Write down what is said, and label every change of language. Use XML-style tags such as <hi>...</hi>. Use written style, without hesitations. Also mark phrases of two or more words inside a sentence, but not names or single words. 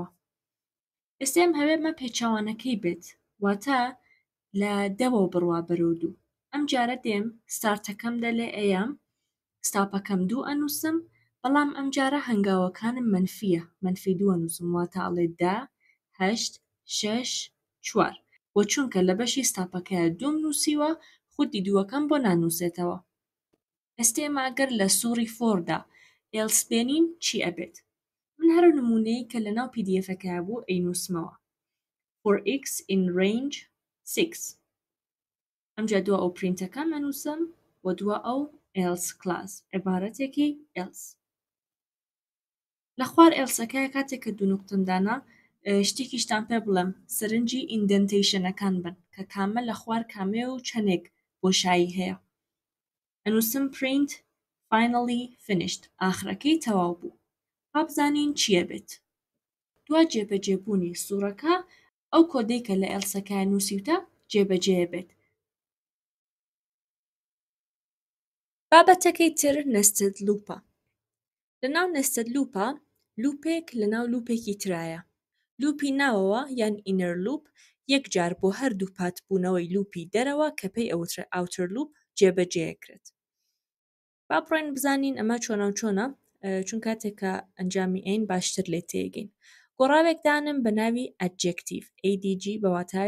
<ckb>ئێستێم هەوێمە پێچەوانەکەی بێت واتە لە دەوە بڕوا بەرەو 2 ئەم جارە دێم ستارتەکەم دە لێ ئەیەم ستاپەکەم 2 ئەنووسم بەڵام ئەم جارە هەنگاوەکانم منفیە منفی 2 ئەنووسم واتە ئەڵێ 10 8 6 4 بۆ چونکە لە بەشی ستاپەکەیە 2 نووسیوە خودی دووەکەم بۆ نانووسێتەوە. ئێستێمە ئەگەر لە سووری فۆردا ئێلس بێنین چی ئەبێت؟ من هەرو نمونەی کە لەناو پی-دی-ئێفەکە بوو ئەینووسمەوە</ckb> <en>for x in range 6</en> <ckb>ئەمجا دووە ئەو پرینتەکەم ئەنووسم و دووە ئەو</ckb> <en>else class</en> <ckb>عیبارەتێکی else لە خوار ئێلسەکەیە کاتێک کە دوو نوقتەمدانە شتێکیشتان پێ بڵێم سەرنجی ئیندەنتیشنەکان بن کە کامە لە خوار کامێ و چەندێک بۆشایی هەیە ئەنووسم</ckb> <en>print finally finished</en> <ckb>ئاخرەکەی تەواو بوو با بزانین چییە بێت دوای جێبەجێبوونی سوورەکە ئەو کۆدەی کە لە ئێلسەکە نووسیوتە جێبەجێ بێت بابەتەکەی تر نستد لوپە لەناو نستد لوپە لوپێک لەناو لوپێکی ترایە لوپی ناوەوە یان</ckb> <en>inner loop</en> <ckb>یەکجار بۆ هەردوو پاتبوونەوەی لوپی دەرەوە کە پێی ئەوترە</ckb> <en>outer loop</en> <ckb>جێبەجێکرێت با بڕۆین بزانین ئەمە چۆنە و چۆنە چون کاتێککە ئەنجامی ئەین باشتر لێ تێگەین گۆڕاوێک دانم بە ناوی ئەدجێکتیڤ ADG بە واتای</ckb>